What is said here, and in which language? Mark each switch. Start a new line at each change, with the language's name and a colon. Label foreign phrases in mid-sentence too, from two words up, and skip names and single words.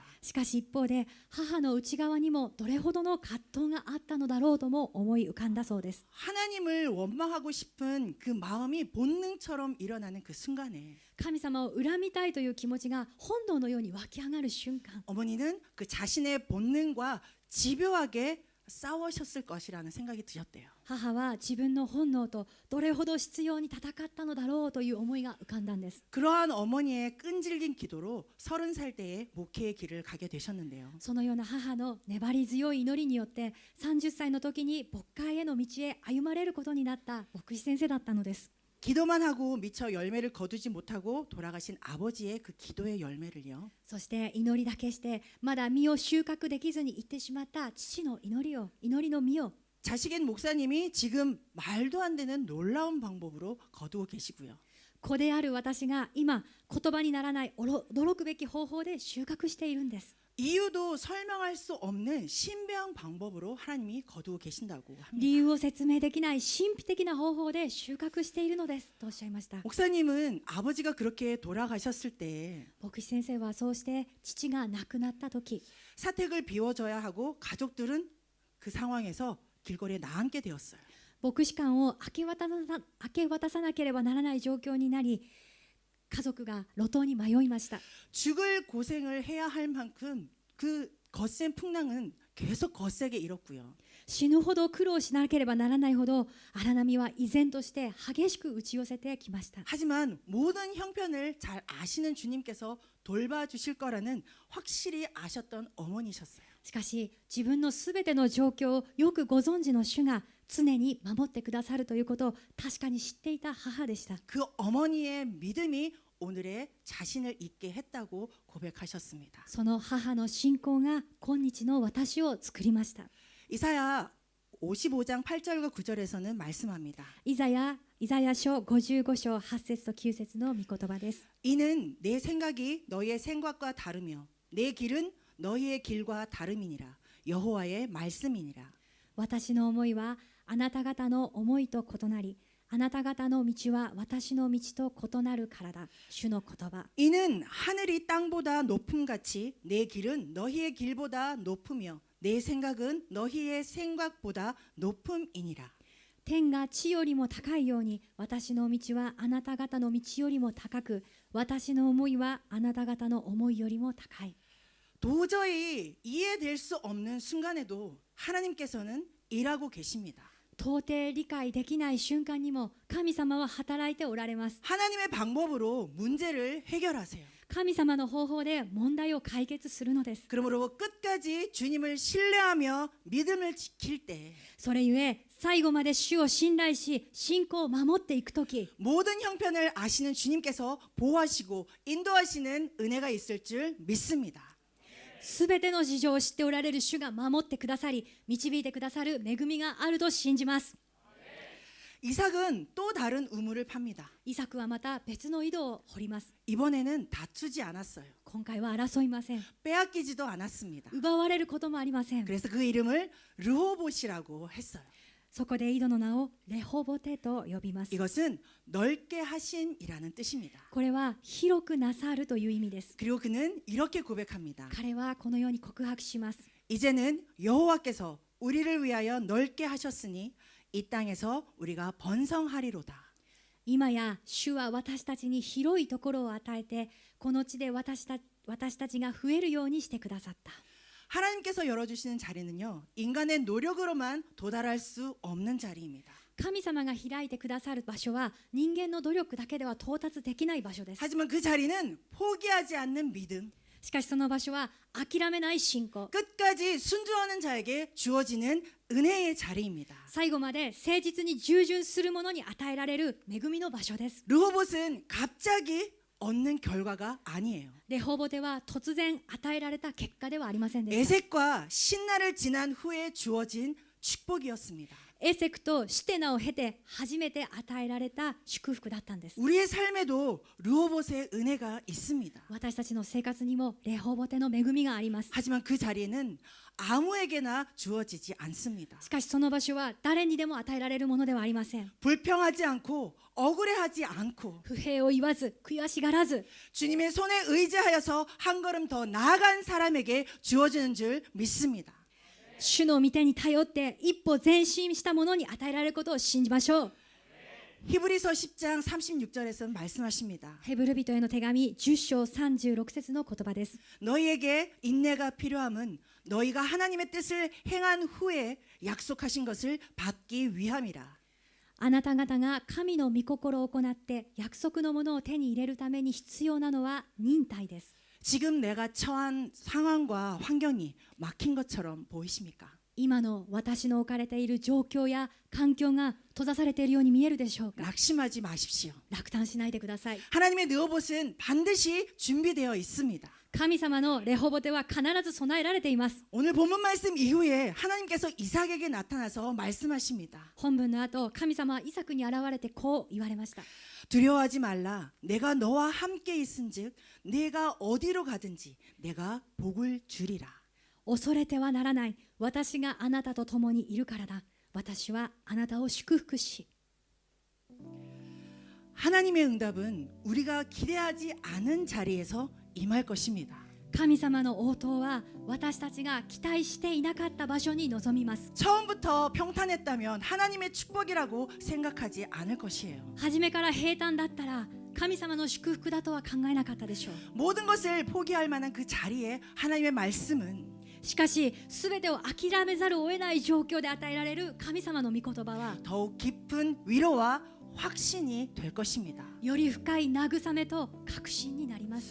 Japanese: しかし一方で母の内側にもどれほどの葛藤があったのだろうとも思い浮かんだそうです。
Korean: 하나님을 원망하고 싶은 그 마음이 본능처럼 일어나는 그 순간에
Japanese: 神様を恨みたいという気持ちが本能のように湧き上がる瞬間、
Korean: 어머니는 그 자신의 본능과 집요하게 싸우셨을 것이라는 생각이 드셨대요.
Japanese: 母は自分の本能とどれほど執拗に戦ったのだろうという思いが浮かんだんです。
Korean: 그러한 어머니의 끈질긴 기도로 30살 때에 목회의 길을 가게 되셨는데요.
Japanese: そのような母の粘り強い祈りによって30歳の時に牧会への道へ歩まれることになった牧師先生だったのです。
Korean: 기도만 하고 미처 열매를 거두지 못하고 돌아가신 아버지의 그 기도의 열매를요.
Japanese: そして祈りだけしてまだ実を収穫できずに行ってしまった父の祈りの実を
Korean: 자식인 목사님이 지금 말도 안 되는 놀라운 방법으로 거두고 계시고요.
Japanese: 子である私が今言葉にならない驚くべき方法で収穫しているんです。
Korean: 이유도 설명할 수 없는 신비한 방법으로 하나님이 거두고 계신다고 합니다.
Japanese: 理由を説明できない神秘的な方法で収穫しているのですとおっしゃいました。
Korean: 목사님은 아버지가 그렇게 돌아가셨을 때
Japanese: 牧師先生はそうして父が亡くなった時
Korean: 사택을 비워줘야 하고 가족들은 그 상황에서 길거리에 나앉게 되었어요.
Japanese: 牧師館を明け渡さなければならない状況になり家族が路頭に迷いました。
Korean: 죽을 고생을 해야 할 만큼 그 거센 풍랑은 계속 거세게 일었고요.
Japanese: 死ぬほど苦労しなければならないほど荒波は依然として激しく打ち寄せてきました。
Korean: 하지만 모든 형편을 잘 아시는 주님께서 돌봐주실 거라는 확실히 아셨던 어머니셨어요.
Japanese: しかし自分のすべての状況をよくご存知の主が常に守ってくださるということを確かに知っていた母でした。
Korean: 그 어머니의 믿음이 오늘의 자신을 있게 했다고 고백하셨습니다.
Japanese: その母の信仰が今日の私を作りました。
Korean: 이사야 55장 8절과 9절에서는 말씀합니다.
Japanese: イザヤ書55章8節と9節の御言葉です。
Korean: 이는 내 생각이 너희의 생각과 다르며 내 길은 너희의 길과 다름이니라. 여호와의 말씀이니라.
Japanese: 私の思いはあなた方の思いと異なり、あなた方の道は私の道と異なるからだ。主の言葉。
Korean: 이는 하늘이 땅보다 높음같이 내 길은 너희의 길보다 높으며 내 생각은 너희의 생각보다 높음이니라.
Japanese: 天が地よりも高いように私の道はあなた方の道よりも高く、私の思いはあなた方の思いよりも高い。
Korean: 도저히 이해될 수 없는 순간에도 하나님께서는 일하고 계십니다.
Japanese: 到底理解できない瞬間にも神様は働いておられます。
Korean: 하나님의 방법으로 문제를 해결하세요.
Japanese: 神様の方法で問題を解決するのです。
Korean: 그러므로 끝까지 주님을 신뢰하며 믿음을 지킬 때
Japanese: それゆえ最後まで主を信頼し信仰を守っていくとき、
Korean: 모든 형편을 아시는 주님께서 보호하시고 인도하시는 은혜가 있을 줄 믿습니다.
Japanese: すべての事情を知っておられる主が守ってくださり導いてくださる恵みがあると信じます。
Korean: 이삭은 또 다른 우물을 팝니다.
Japanese: イサクはまた別の井戸を掘ります。
Korean: 이번에는 다투지 않았어요.
Japanese: 今回は争いません。
Korean: 빼앗기지도 않았습니다.
Japanese: 奪われることもありません。
Korean: 그래서 그 이름을 르호봇이라고 했어요.
Japanese: そこで井戸の名をレホボテと呼びます。
Korean: 이것은 넓게 하심이라는 뜻입니다.
Japanese: これは広くなさるという意味です。
Korean: 그리고 그는 이렇게 고백합니다.
Japanese: 彼はこのように告白します。
Korean: 이제는 여호와께서 우리를 위하여 넓게 하셨으니 이 땅에서 우리가 번성하리로다.
Japanese: 今や主は私たちに広いところを与えてこの地で私たちが増えるようにしてくださった。
Korean: 하나님께서 열어주시는 자리는요, 인간의 노력으로만 도달할 수 없는 자리입니다.
Japanese: 神様が開いてくださる場所は人間の努力だけでは到達できない場所です。
Korean: 하지만 그 자리는 포기하지 않는 믿음,
Japanese: しかしその場所は諦めない信仰、
Korean: 끝까지 순종하는 자에게 주어지는 은혜의 자리입니다.
Japanese: 最後まで誠実に従順する者に与えられる恵みの場所です。
Korean: 르호봇은 갑자기 얻는 결과가 아니에요.
Japanese: レホボテは突然与えられた結果ではありませんでした。
Korean: 에색과 신나를 지난 후에 주어진 축복이었습니다.
Japanese: エセクとシテナを経て初めて与えられた祝福だったんです。
Korean: 우리의 삶에도 르호봇의 은혜가 있습니다.
Japanese: 私たちの生活にもレホボテの恵みがあります。
Korean: 하지만 그 자리에는 아무에게나 주어지지 않습니다.
Japanese: しかしその場所は誰にでも与えられるものではありません。
Korean: 불평하지 않고 억울해하지 않고
Japanese: 不平を言わず悔しがらず
Korean: 주님의 손에 의지하여서 한 걸음 더 나아간 사람에게 주어지는 줄 믿습니다.
Japanese: 主の御手に頼って一歩前進したものに与えられることを信じましょう。
Korean: 히브리서 10장 36절에서 말씀하십니다.
Japanese: ヘブル人への手紙10章36節の言葉です。
Korean: 너희에게 인내가 필요함은 너희가 하나님의 뜻을 행한 후에 약속하신 것을 받기 위함이라.
Japanese: あなた方が神の御心を行って約束のものを手に入れるために必要なのは忍耐です。
Korean: 지금 내가 처한 상황과 환경이 막힌 것처럼 보이십니까?
Japanese: 今の私の置かれている状況や環境が閉ざされているように見えるでしょうか。
Korean: 낙심하지 마십시오.
Japanese: 落胆しないでください。
Korean: 하나님의 르호봇은 반드시 준비되어 있습니다.
Japanese: 神様のレホボテは必ず備えられています。
Korean: 오늘 본문 말씀 이후에 하나님께서 이삭에게 나타나서 말씀하십니다.
Japanese: 本文の後、神様はイサクに現れてこう言われました。
Korean: 두려워하지 말라. 내가 너와 함께 있은즉 내가 어디로 가든지 내가 복을 주리라.
Japanese: 恐れてはならない。私があなたと共にいるからだ。私はあなたを祝福し。
Korean: 하나님의 응답은 우리가 기대하지 않은 자리에서 임할 것입니다.
Japanese: 神様の応答は私たちが期待していなかった場所に臨みます。
Korean: 처음부터 평탄했다면 하나님의 축복이라고 생각하지 않을 것이에요.
Japanese: 初めから平坦だったら神様の祝福だとは考えなかったでしょう。
Korean: 모든 것을 포기할 만한 그 자리에 하나님의 말씀은
Japanese: しかし全てを諦めざるを得ない状況で与えられる神様の御言葉は
Korean: 더욱 깊은 위로와 확신이 될 것입니다.
Japanese: より深い慰めと確信になります。